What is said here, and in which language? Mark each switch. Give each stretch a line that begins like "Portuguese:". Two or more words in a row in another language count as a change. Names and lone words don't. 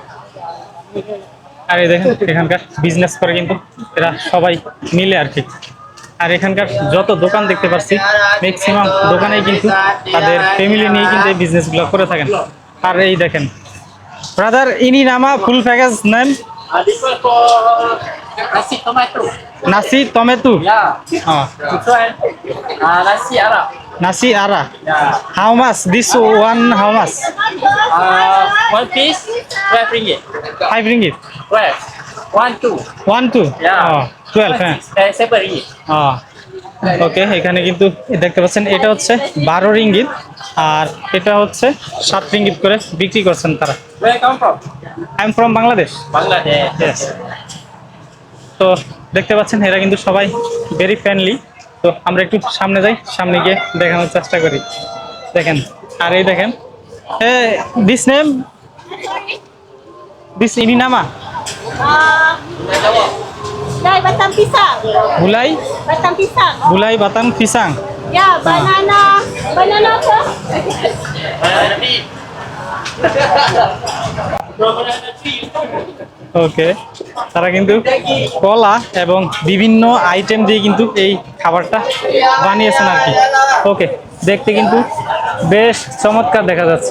Bangla: আর এই দেখেন এখানকার বিজনেস করে কিন্তু এরা সবাই মিলে আর কি। আর এখানকার যত দোকান দেখতে পাচ্ছি ম্যাক্সিমাম দোকানেই কিন্তু তাদের ফ্যামিলি নিয়ে কিন্তু এই বিজনেসগুলো করে থাকেন। আর এই দেখেন ব্রাদার
Malay: ini nama
Bangla: ফুল প্যাকেজ নেন
English: This one for nasi tomato.
Bangla: নাসি টমেটো।
English: Yeah. This one nasi Arab.
Bangla: নাসি আরা
English: Yeah. How much this one, how much? One piece, 12 ringgit. 5 ringgit 12. 1, 2. 1 2 Yeah.
Bangla: 12 হ্যাঁ।
English: 7 ringgit.
Bangla: ওকে, এখানে কিন্তু দেখতে পাচ্ছেন এটা হচ্ছে 12 রিঙ্গিত আর এটা হচ্ছে 7 রিঙ্গিত করে বিক্রি করছেন তারা।
English: Where you come from? I am from Bangladesh. Bangladesh. Yes.
Bangla: তো দেখতে পাচ্ছেন এরা কিন্তু সবাই
English: very friendly.
Bangla: তো আমরা একটু সামনে যাই, সামনে গিয়ে দেখানোর চেষ্টা করি। দেখেন আর এই দেখেন
English: this name this
Malay: ini nama Dai batang pisang. বুলাই Batang pisang. bulai batang pisang. Ya, banana. Banana apa?
Bangla: ওকে, তারা কিন্তু কলা এবং বিভিন্ন আইটেম দিয়ে কিন্তু এই খাবারটা বানিয়েছেন আর কি। ওকে, দেখতে কিন্তু বেশ চমৎকার দেখা যাচ্ছে।